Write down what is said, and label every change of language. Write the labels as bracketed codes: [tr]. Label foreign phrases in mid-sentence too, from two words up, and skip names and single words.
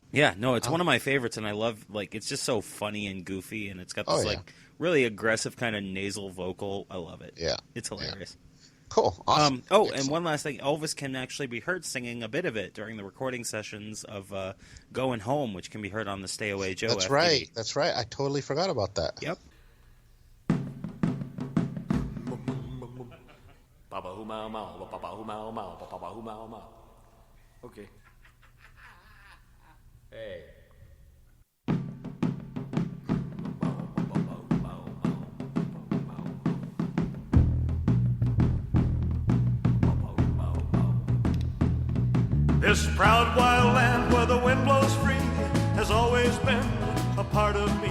[en] Yeah, no, it's one of my favorites, and I love, it's just so funny and goofy, and it's got this, really aggressive kind of nasal vocal. I love it. Yeah. It's hilarious. Cool. Awesome. And one last thing. Elvis can actually be heard singing a bit of it during the recording sessions of Going Home, which can be heard on the Stay Away Joe That's FTV. That's right. I totally forgot about that. Yep. Papa hu mau mau, papa hu mau mau, papa hu mau mau. Okay. Hey. This proud wild land where the wind blows free has always been a part of me.